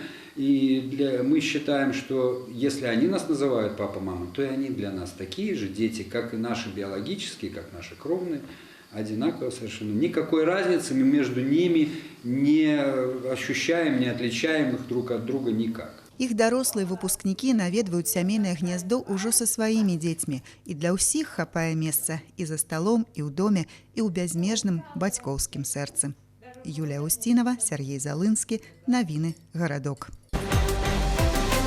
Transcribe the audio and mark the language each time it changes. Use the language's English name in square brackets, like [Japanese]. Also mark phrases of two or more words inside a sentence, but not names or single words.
[Russian] И мы считаем, что если они нас называют папа, мама, то и они для нас такие же дети, как и наши биологические, как наши кровные. Одинаково совершенно. Никакой разницы мы между ними не ощущаем, не отличаем их друг от друга никак. [Belarusian] Іх дарослыя выпускнікі наведваюць сямейнае гняздо ўжо са сваімі дзецьмі. І для ўсіх хапае месца і за сталом, і ў доме, і ў бязмежным бацькоўскім сэрцы. Юлія Усцінава, Сергей Залынскі. Навіны. Гарадок.